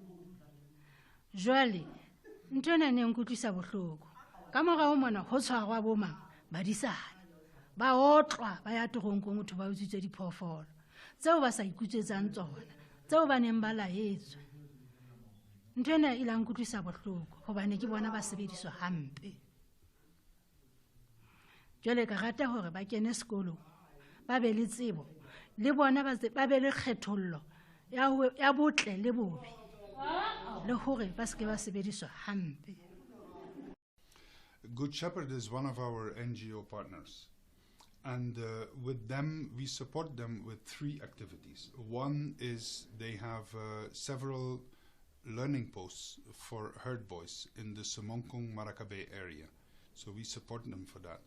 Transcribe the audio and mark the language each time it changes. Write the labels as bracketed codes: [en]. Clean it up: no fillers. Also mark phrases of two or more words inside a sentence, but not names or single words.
[st] jwale ntona ne nkutlisa bohloko ka morao mona ho tshwarwa bo mang badisana ba otlwa ba ya toronkong motho ba utswitse diphoofolo tseo ba sa ikutsetsang tsona tseo ba neng ba laetswa ntona ile nkutlisa bohloko hobane ke bona ba sebediswa hampe jwale ka rata hore ba kene sekolo ba be le tsebo le bona ba be le kgethollo ya botle le bobe le hore ba se ke ba sebediswa hampe. [en] Good Shepherd is one of our NGO partners, and with them we support them with 3 activities. One is they have several learning posts for herd boys in the Semonkong Marakabe area, so we support them for that.